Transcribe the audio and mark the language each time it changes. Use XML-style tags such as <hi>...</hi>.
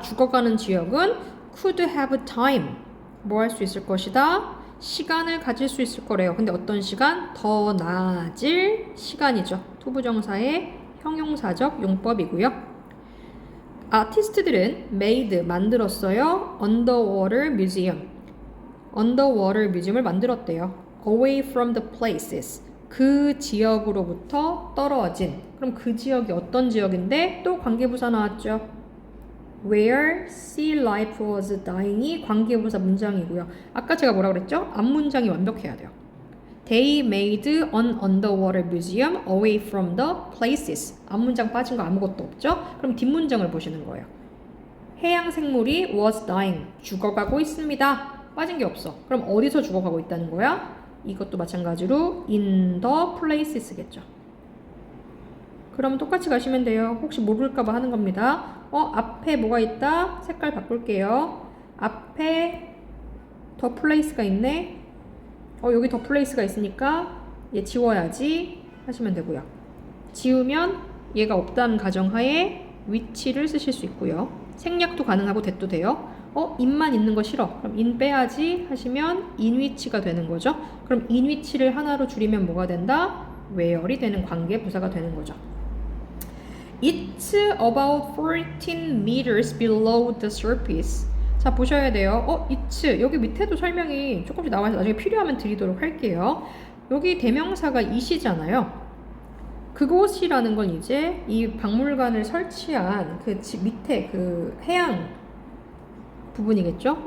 <ko>죽어가는 지역은</ko> <en>could have time,</en> <ko>뭐 할 수 있을 것이다? 시간을 가질 수 있을 거래요. 근데 어떤 시간? 더 나아질 시간이죠. 투부정사의 형용사적 용법이고요. 아티스트들은 made, 만들었어요.</ko> <en>underwater museum, underwater museum을 만들었대요. away from the places,</en> <ko>그 지역으로부터 떨어진. 그럼 그 지역이 어떤 지역인데? 또 관계부사 나왔죠.</ko> <en>Where sea life was dying이 관계부사 문장이고요.</en> <ko>아까 제가 뭐라고 그랬죠? 앞문장이 완벽해야 돼요.</ko> <en>They made an underwater museum away from the places.</en> <ko>앞문장 빠진 거 아무것도 없죠? 그럼 뒷문장을 보시는 거예요. 해양 생물이</ko> <en>was dying,</en> <ko>죽어가고 있습니다. 빠진 게 없어. 그럼 어디서 죽어가고 있다는 거야? 이것도 마찬가지로</ko> <en>in the places</en> <ko>겠죠. 그럼 똑같이 가시면 돼요. 혹시 모를까봐 하는 겁니다. 앞에 뭐가 있다? 색깔 바꿀게요. 앞에</ko> <en>the place</en> <ko>가 있네. 여기</ko> <en>the place</en> <ko>가 있으니까 얘 지워야지 하시면 되고요. 지우면 얘가 없다는 가정하에 which를 쓰실 수 있고요. 생략도 가능하고 that도 돼요. in만 있는 거 싫어. 그럼 in 빼야지 하시면</ko> <en>in which</en> <ko>가 되는 거죠. 그럼 in which를 하나로 줄이면 뭐가 된다? where이 되는 관계 부사가 되는 거죠.</ko> <en>It's about 14 meters below the surface.</en> <ko>자, 보셔야 돼요. it's, 여기 밑에도 설명이 조금씩 나와서 나중에 필요하면 드리도록 할게요. 여기 대명사가 it이잖아요. 그곳이라는 건 이제 이 박물관을 설치한 그 집 밑에 그 해양 부분이겠죠?</ko>